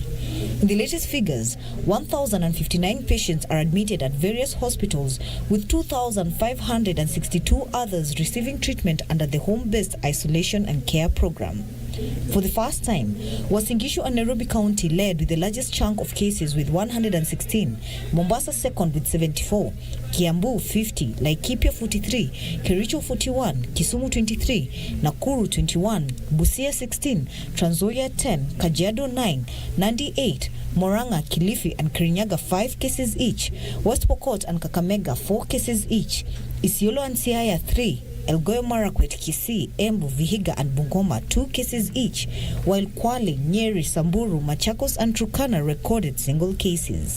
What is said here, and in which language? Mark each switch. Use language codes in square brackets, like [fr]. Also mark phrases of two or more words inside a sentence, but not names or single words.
[en] In the latest figures, 1,059 patients are admitted at various hospitals, with 2,562 others receiving treatment under the home-based isolation and care program. For the first time, Uasin Gishu and Nairobi County led with the largest chunk of cases with 116, Mombasa second with 74, Kiambu 50, Laikipia 43, Kericho 41, Kisumu 23, Nakuru 21, Busia 16, Trans Nzoia 10, Kajiado 9, Nandi 8, Moranga, Kilifi and Kirinyaga 5 cases each, West Pokot and Kakamega 4 cases each, Isiolo and Siaya 3, Elgeyo Marakwet, Kisii, Embu, Vihiga and Bungoma 2 cases each, while Kwale, Nyeri, Samburu, Machakos and Turkana recorded single cases.